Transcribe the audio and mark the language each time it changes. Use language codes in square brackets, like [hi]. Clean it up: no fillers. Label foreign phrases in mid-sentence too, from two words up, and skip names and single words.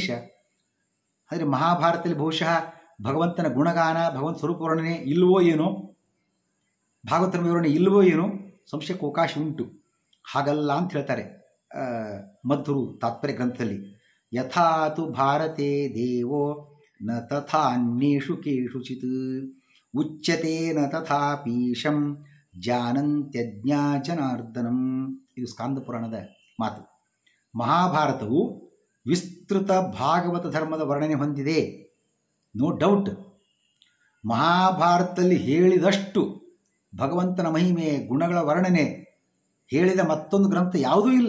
[kn] ಆದರೆ ಮಹಾಭಾರತದಲ್ಲಿ ಬಹುಶಃ ಭಗವಂತನ ಗುಣಗಾನ, ಭಗವಂತ ಸ್ವರೂಪ ವರ್ಣನೆ ಇಲ್ಲವೋ ಏನೋ, ಭಾಗವತನ ವಿವರಣೆ ಇಲ್ಲವೋ ಏನೋ ಸಂಶಯಕ್ಕೆ ಅವಕಾಶ ಉಂಟು. ಹಾಗಲ್ಲ ಅಂತ ಹೇಳ್ತಾರೆ ಮಧ್ವರು ತಾತ್ಪರ್ಯ ಗ್ರಂಥದಲ್ಲಿ. [sa] ಯಥಾತು ಭಾರತೆ ದೇವೋ ನ ತಥಾ ಅನ್ಯೇಷು ಕೇಷುಚಿತ್ ಉಚ್ಯತೆ ನ ತಥಾ ಪೀಶಂ ಜಾನಂತ್ಯಜ್ಞಾ ಜನಾರ್ದನಂ. [kn] ಇದು ಸ್ಕಾಂದ ಪುರಾಣದ ಮಾತು. ಮಹಾಭಾರತವು ವಿಸ್ತೃತ ಭಾಗವತ ಧರ್ಮದ ವರ್ಣನೆ ಹೊಂದಿದೆ, [en] no doubt. [kn] ಮಹಾಭಾರತದಲ್ಲಿ ಹೇಳಿದಷ್ಟು ಭಗವಂತನ ಮಹಿಮೆ, ಗುಣಗಳ ವರ್ಣನೆ ಹೇಳಿದ ಮತ್ತೊಂದು ಗ್ರಂಥ ಯಾವುದೂ ಇಲ್ಲ.